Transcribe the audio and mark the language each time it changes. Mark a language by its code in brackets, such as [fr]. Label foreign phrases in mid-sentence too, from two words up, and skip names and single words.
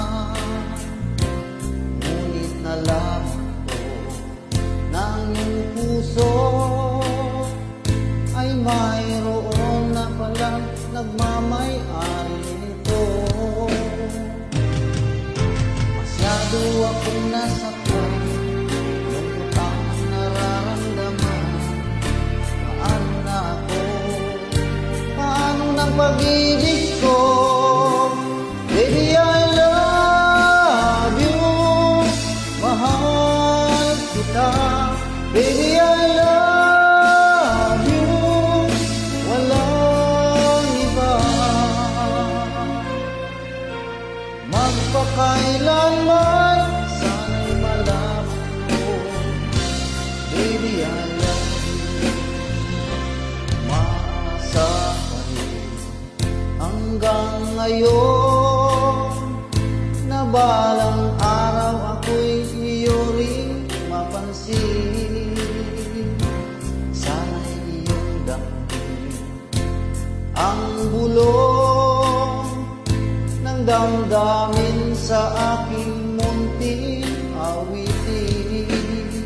[tl] Ngunit nalaman ko ng iyong puso ay mayroon na palang nagmamay-ari nito. akong nasaktan, lungkot ang nararamdaman. Paano na ako? Paano ng pag-ibig ko? [en] Baby, I love you. [tl] Mahal kita. [en] Baby, I love you. [tl] Walang iba. Magpakailanman sana'y malaman ko. [en] Baby, I love you. [tl] Maasa pa rin hanggang ngayon na balang araw ako'y iyo rin mapansin. Sana'y iyong damdamin ang bulong ng damdamin sa aking munting awitin.